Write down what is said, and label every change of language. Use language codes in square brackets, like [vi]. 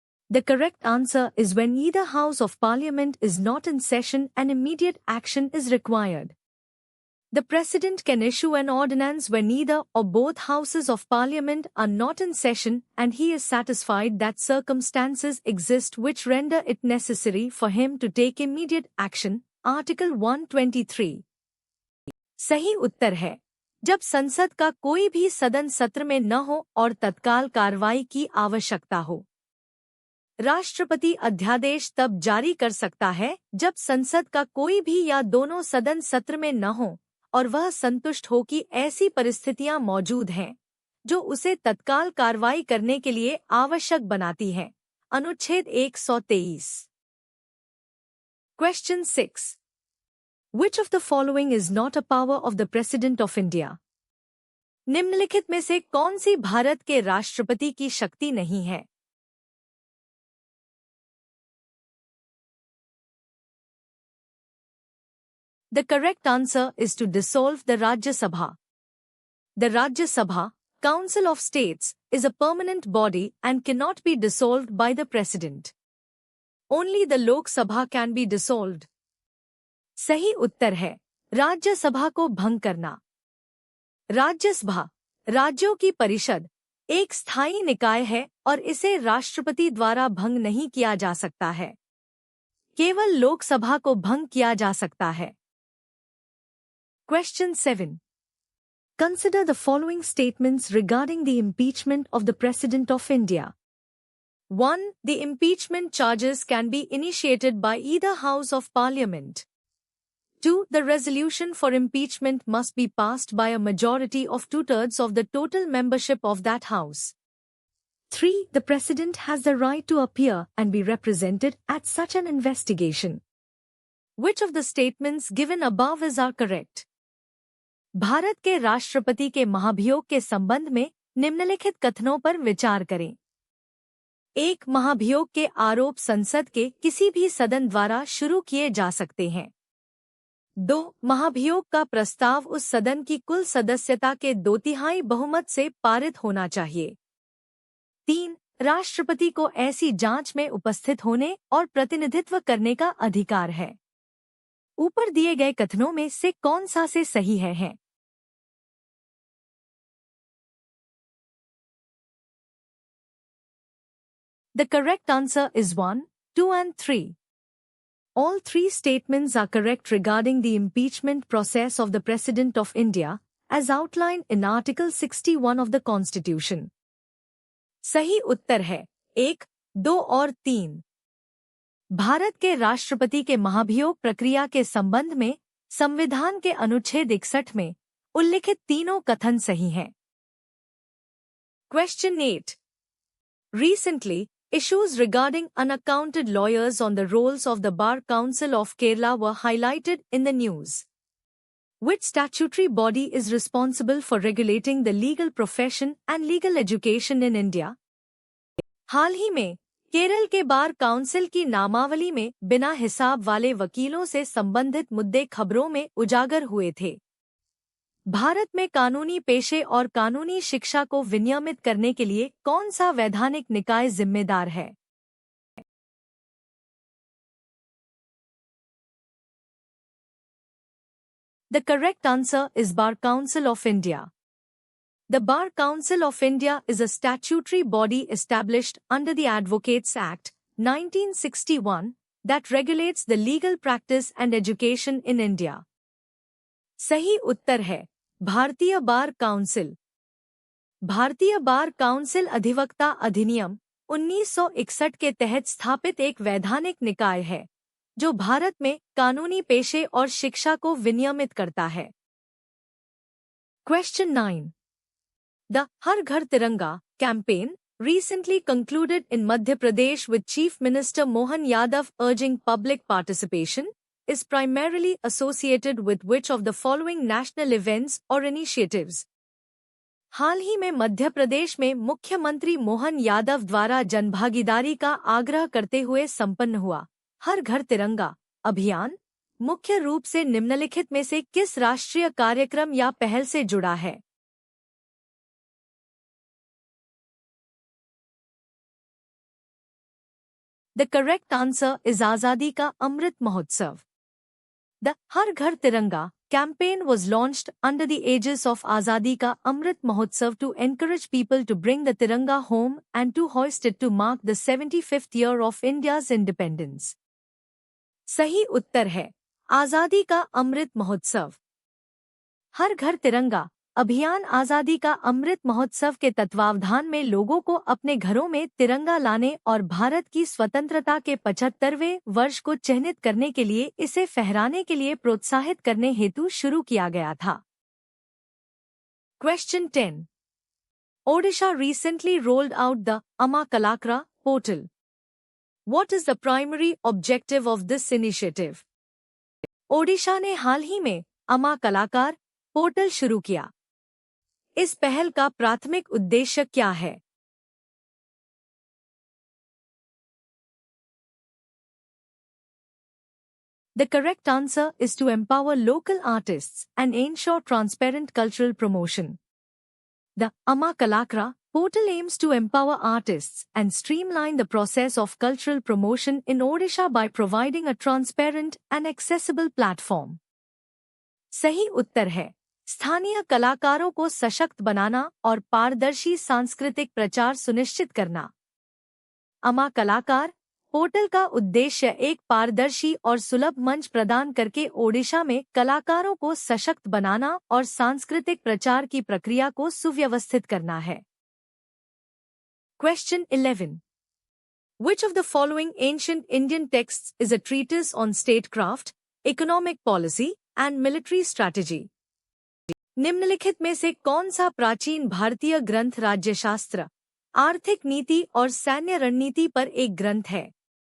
[en] The correct answer is when either House of Parliament is not in session and immediate action is required. The President can issue an ordinance when either or both Houses of Parliament are not in session and he is satisfied that circumstances exist which render it necessary for him to take immediate action. Article 123. [hi] सही उत्तर है, जब संसद का कोई भी सदन सत्र में न हो और तत्काल कार्रवाई की आवश्यकता हो। राष्ट्रपति अध्यादेश तब जारी कर सकता है जब संसद का कोई भी या दोनों सदन सत्र में न हो और वह संतुष्ट हो कि ऐसी परिस्थितियां मौजूद हैं जो उसे तत्काल कार्रवाई करने के लिए आवश्यक बनाती हैं। अनुच्छेद 123। [en] Question 6. Which of the following is not a power of the President of India? [hi] निम्नलिखित में से कौन सी भारत के राष्ट्रपति की शक्ति नहीं है? [en] The correct answer is to dissolve the Rajya Sabha. The Rajya Sabha, Council of States, is a permanent body and cannot be dissolved by the President. Only the Lok Sabha can be dissolved. [hi] सही उत्तर है, राज्य सभा को भंग करना। राज्यसभा, राज्यों की परिषद, एक स्थायी निकाय है और इसे राष्ट्रपति द्वारा भंग नहीं किया जा सकता है। केवल लोकसभा को भंग किया जा सकता है। [en] Question 7. Consider the following statements regarding the impeachment of the President of India. 1. The impeachment charges can be initiated by either House of Parliament. 2. The resolution for impeachment must be passed by a majority of 2/3 of the total membership of that House. 3. The President has the right to appear and be represented at such an investigation. Which of the statements given above is are correct? [hi] Bharat के राष्ट्रपति के महाभियोग के संबंध में निम्नलिखित कथनों पर विचार करें। 1. महाभियोग के आरोप संसद के किसी भी सदन द्वारा शुरू किए जा सकते हैं। 2. महाभियोग का प्रस्ताव उस सदन की कुल सदस्यता के 2/3 बहुमत से पारित होना चाहिए। 3. राष्ट्रपति को ऐसी जांच में उपस्थित होने और प्रतिनिधित्व करने का अधिकार है। ऊपर दिए गए कथनों में से कौन सा से सही है? [en] The correct answer is 1, 2 and 3. All three statements are correct regarding the impeachment process of the President of India, as outlined in Article 61 of the Constitution. [hi] सही उत्तर है 1, 2 और 3। भारत के राष्ट्रपति के महाभियोग प्रक्रिया के संबंध में संविधान के अनुच्छेद 61 में उल्लिखित तीनों कथन सही हैं। [en] Question 8. Recently, issues regarding unaccounted lawyers on the rolls of the Bar Council of Kerala were highlighted in the news. Which statutory body is responsible for regulating the legal profession and legal education in India? [hi] हाल ही में केरल के bar council की नामावली में बिना हिसाब वाले वकीलों से संबंधित मुद्दे खबरों में उजागर हुए थे। भारत में कानूनी पेशे और कानूनी शिक्षा को विनियमित करने के लिए कौन सा वैधानिक निकाय जिम्मेदार है? [en] The correct answer is Bar Council of India. The Bar Council of India is a statutory body established under the Advocates Act, 1961, that regulates the legal practice and education in India. [hi] सही उत्तर है भारतीय bar council. भारतीय bar council अधिवक्ता अधिनियम 1961 के तहत स्थापित एक वैधानिक निकाय है जो भारत में कानूनी पेशे और शिक्षा को विनियमित करता है। [en] Question 9. The Har Ghar Tiranga campaign, recently concluded in Madhya Pradesh with Chief Minister Mohan Yadav urging public participation, is primarily associated with which of the following national events or initiatives? [hi] हाल ही में मध्य प्रदेश में मुख्यमंत्री मोहन यादव द्वारा जनभागीदारी का आग्रह करते हुए संपन्न हुआ हर घर तिरंगा अभियान मुख्य रूप से निम्नलिखित में से किस राष्ट्रीय कार्यक्रम या पहल से जुड़ा है? [en] The correct answer is Azadi Ka Amrit Mahotsav. The Har Ghar Tiranga campaign was launched under the aegis of Azadi Ka Amrit Mahotsav to encourage people to bring the Tiranga home and to hoist it to mark the 75th year of India's independence. [hi] सही उत्तर है आजादी का अमृत महोत्सव। हर घर तिरंगा अभियान आजादी का अमृत महोत्सव के तत्वावधान में लोगों को अपने घरों में तिरंगा लाने और भारत की स्वतंत्रता के 75वें वर्ष को चिह्नित करने के लिए इसे फहराने के लिए प्रोत्साहित करने हेतु शुरू किया गया था। [en] Question 10. Odisha recently rolled out the Amma Kalakra portal. What is the primary objective of this initiative? [hi] Odisha ने हाल ही में अमा कलाकार पोर्टल शुरू किया। इस पहल का प्राथमिक उद्देश्य क्या है? [en] The correct answer is to empower local artists and ensure transparent cultural promotion. The Amma Kalakra portal aims to empower artists and streamline the process of cultural promotion in Odisha by providing a transparent and accessible platform. [hi] सही उत्तर है स्थानीय कलाकारों को सशक्त बनाना और पारदर्शी सांस्कृतिक प्रचार सुनिश्चित करना। अमा कलाकार पोर्टल का उद्देश्य एक पारदर्शी और सुलभ मंच प्रदान करके ओडिशा में कलाकारों को सशक्त बनाना और सांस्कृतिक प्रचार की प्रक्रिया को सुव्यवस्थित करना है। [en] Question 11. Which of the following ancient Indian texts is a treatise on statecraft, economic policy, and military strategy? [hi] निम्नलिखित में से कौन सा प्राचीन भारतीय ग्रंथ राज्यशास्त्र, आर्थिक नीति और सैन्य रणनीति पर एक ग्रंथ है?